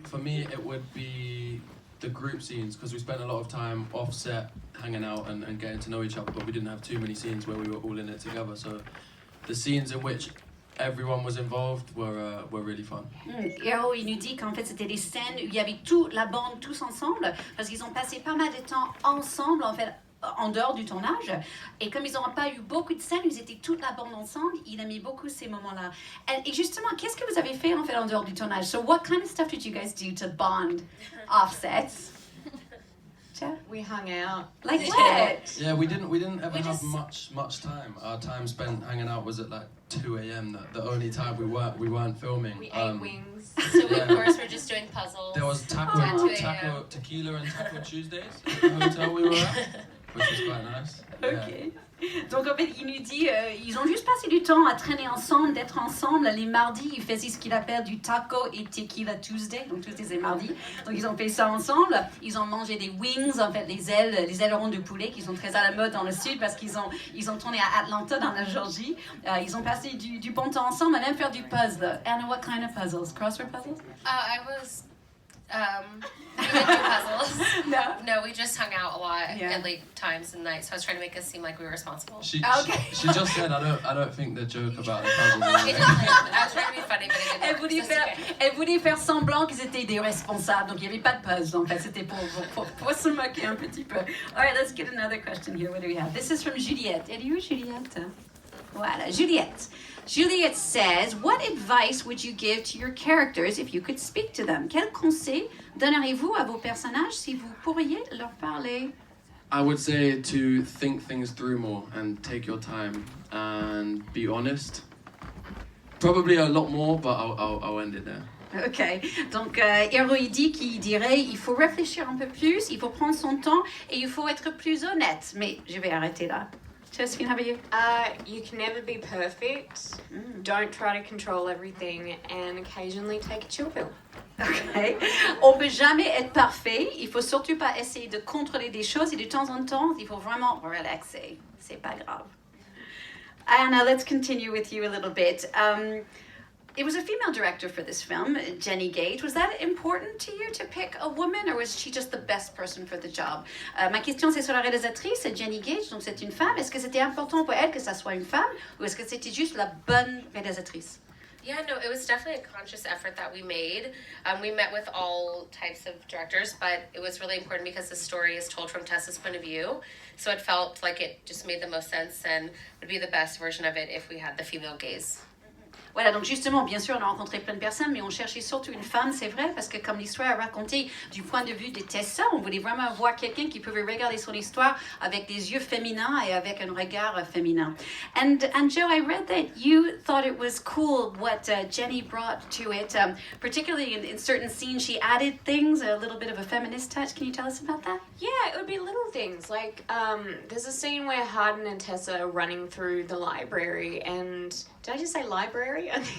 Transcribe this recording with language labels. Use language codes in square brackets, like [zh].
[en] For me, it would be the group scenes, because we spent a lot of time off set hanging out and getting to know each other, but we didn't have too many scenes where we were all in it together. So the scenes in which everyone was involved were really fun. [fr] Hero, il nous dit qu'en fait c'était des scènes où il y avait toute la bande tous ensemble, parce qu'ils ont passé pas mal de temps ensemble en fait en dehors du tournage, et comme ils n'ont pas eu beaucoup de scènes, ils étaient toute la bande ensemble, il aimait beaucoup ces moments-là. Et justement, qu'est-ce que vous avez fait en fait en dehors du tournage? [en] So what kind of stuff did you guys do to bond off sets? We hung out. Like what? Yeah, we didn't ever have much time. Our time spent hanging out was at like 2 a.m. The only time we weren't filming. We ate wings. So we, of course, we're just doing puzzles. There was tequila and Taco Tuesdays at the hotel we were at, which was quite nice. Ok. [fr] Donc en fait, il nous dit, ils ont juste passé du temps à traîner ensemble, d'être ensemble. Les mardis, ils faisaient ce qu'il appelle du taco et tequila Tuesday, donc Tuesdays et mardis. Donc ils ont fait ça ensemble. Ils ont mangé des wings, en fait, les ailerons de poulet qui sont très à la mode dans le sud parce qu'ils ont tourné à Atlanta dans la Georgie. Ils ont passé du bon temps ensemble, à même faire du puzzle. [en] And what kind of puzzles? Crossword puzzles? We didn't do puzzles. No, we just hung out a lot at late times and nights. So I was trying to make us seem like we were responsible. She just said, I don't think the joke about the puzzle. I was trying to be funny, but it didn't work. [fr] Elle voulait faire semblant qu'ils étaient des responsables, donc il n'y avait pas de puzzle. En fait, c'était pour se moquer un petit peu. [en] All right, let's get another question here. What do we have? This is from Juliette. [fr] Elle est où, Juliette? Voilà, Juliette. [en] Juliette says, what advice would you give to your characters if you could speak to them? [fr] Quel conseil donneriez-vous à vos personnages si vous pourriez leur parler? [en] I would say to think things through more and take your time and be honest. Probably a lot more, but I'll end it there. [fr] Ok, donc Hero dit qu'il dirait il faut réfléchir un peu plus, il faut prendre son temps et il faut être plus honnête. Mais je vais arrêter là. [en] Josephine, how about you? You can never be perfect. Don't try to control everything, and occasionally take a chill pill. Okay. [fr] On ne peut jamais être parfait. Il faut surtout pas essayer de contrôler des choses et de temps en temps, il faut vraiment relaxer. C'est pas grave. [en] Anna, let's continue with you a little bit. It was a female director for this film, Jenny Gage. Was that important to you to pick a woman, or was she just the best person for the job? [fr] Ma question, c'est sur la réalisatrice, Jenny Gage, donc c'est une femme. Est-ce que c'était important pour elle que ça soit une femme, ou est-ce que c'était juste la bonne réalisatrice? [en] Yeah, no, it was definitely a conscious effort that we made. We met with all types of directors, but it was really important because the story is told from Tessa's point of view. So it felt like it just made the most sense and would be the best version of it if we had the female gaze. [fr] Voilà, donc justement, bien sûr, on a rencontré plein de personnes, mais on cherchait surtout une femme, c'est vrai, parce que comme l'histoire est racontée du point de vue de Tessa, on voulait vraiment voir quelqu'un qui pouvait regarder son histoire avec des yeux féminins et avec un regard féminin. [en] And Joe, I read that you thought it was cool what Jenny brought to it, particularly in certain scenes, she added things, a little bit of a feminist touch. Can you tell us about that? Yeah, it would be little things. Like, there's a scene where Hardin and Tessa are running through the library, and did I just say library?